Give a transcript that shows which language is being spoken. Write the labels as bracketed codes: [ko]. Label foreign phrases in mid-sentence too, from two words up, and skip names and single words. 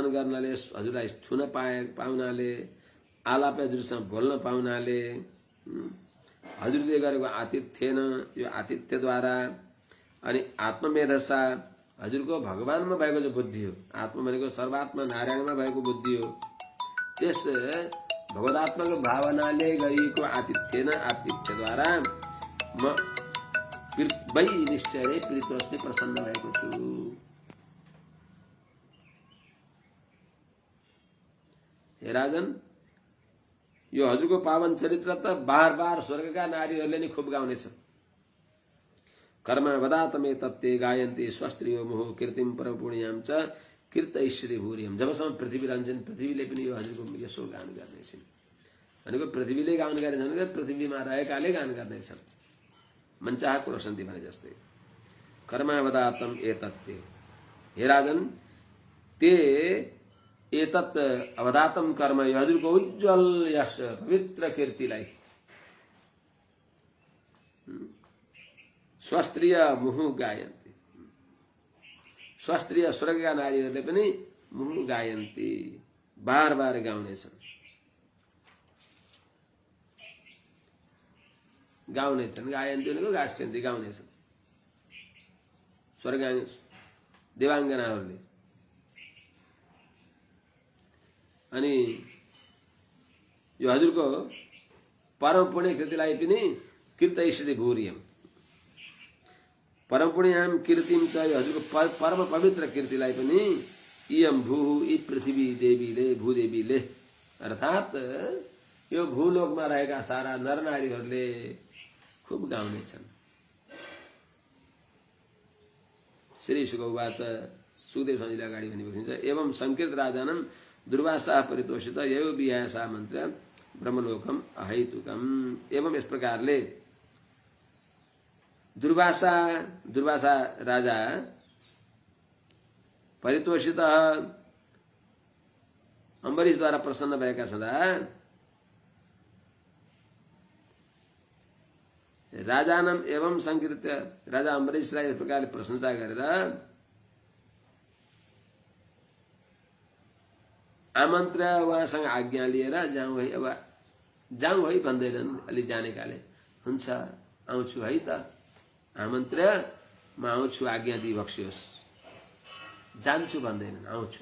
[ne] गर्नाले, हजुरलाई छुन पाउनाले, आलापै हजुरसँग बोल्न पाउनाले, हजुरले गरेको आतिथ्येन, यो आतिथ्यद्वारा, अनि आत्ममेधसा, हजुरको भगवानमा भएको जो बुद्धि हो, आत्मा भनेको सर्वात्मा नारायणमा भएको बुद्धि हो, त्यस भगवदात्मक भावनाले गरिएको आतिथ्येन, आतिथ्यद्वारा म वै निश्चय नै प्रीतरसले प्रसन्न भएको छु। हे राजन, यो हजुरको पावन चरित्र त बार बार स्वर्गका नारीहरूले नै खुब गाउनेछ। [sa] कर्म वदातमे तत्ते गायन्ते स्वस्त्रियो मोह कीर्तिम परम पुण्याम च कीर्तयिष्यति भूरियम। [ne] जबसम्म पृथ्वी रहन्छन्, पृथ्वीले पनि यो हजुरको यसो गान गर्नेछन्। भनेको पृथ्वीले गान गरेछन् भने पृथ्वीमा रहेकाले गान गर्नेछन्। मनचाह कुरो सन्ति भने जस्तै। [sa] कर्मावदातम एतत्ते, हे राजन, ते एतत् अवदातम कर्म, [ne] यो हजुरको उज्जवल यश पवित्र कीर्तिलाई [sa] स्वस्त्रीय मुहु गायन्ति, [ne] स्वस्त्रीय स्वर्गका नारीहरूले पनि [sa] मुहु गायन्ति, [ne] बार बार गाउनेछन्, गाउनेछन्। गायन्ति भनेको गास्यन्ति, गाउनेछन् स्वर्ग देवाङ्गनाहरूले। अनि यो हजुरको परम पुण्य कृतिलाई पनि [sa] कीर्तयिष्यति भूरियम, परम पुण्याम कीर्तिम च, [ne] यो हजुरको परम पवित्र कीर्तिलाई पनि [sa] इयम भू, [ne] यी पृथ्वी देवीले, भूदेवीले, अर्थात यो भूलोकमा रहेका सारा नरनारीहरूले खुब गाउनेछन्। [sa] श्री शुक उवाच, [ne] सुखदेव स्वामीले अगाडि भनिबक्सिन्छ, [sa] एवं संकीर्त राजानं दुर्वासा परितोषित ययो विहासा मन्त्र ब्रह्मलोकम अहैतुकम। [ne] एवं यस प्रकारले दुर्वासा राजा परितोषित अम्बरीशद्वारा प्रसन्न भएका छँदा [sa] राजानम एवं संकीर्त्य, [ne] राजा अम्बरीशलाई यस प्रकारले प्रशंसा गरेर आमन्त्र, उहाँसँग आज्ञा लिएर जाउँ है, अब जाउँ है भन्दैनन्। अलि जानेकाले हुन्छ आउँछु है त, आमन्त्र म आउँछु, आज्ञा दिइबक्सियोस्, जान्छु भन्दैनन्, आउँछु।